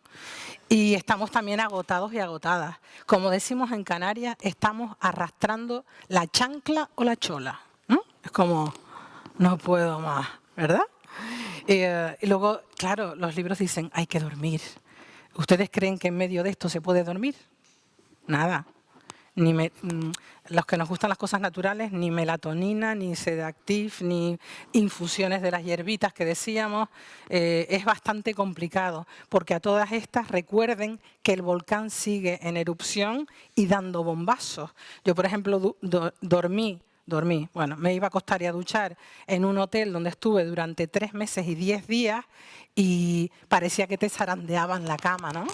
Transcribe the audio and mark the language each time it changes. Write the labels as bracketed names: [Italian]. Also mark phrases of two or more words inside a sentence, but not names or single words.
[Spanish] Y estamos también agotados y agotadas. Como decimos en Canarias, estamos arrastrando la chancla o la chola, ¿no? Es como, no puedo más, ¿verdad? Y luego, claro, los libros dicen, hay que dormir. ¿Ustedes creen que en medio de esto se puede dormir? Nada. Los que nos gustan las cosas naturales, ni melatonina, ni Sedactiv, ni infusiones de las hierbitas que decíamos, es bastante complicado, porque a todas estas recuerden que el volcán sigue en erupción y dando bombazos. Yo, por ejemplo, dormí, bueno, me iba a acostar y a duchar en un hotel donde estuve durante 3 meses y 10 días y parecía que te zarandeaban la cama, ¿no?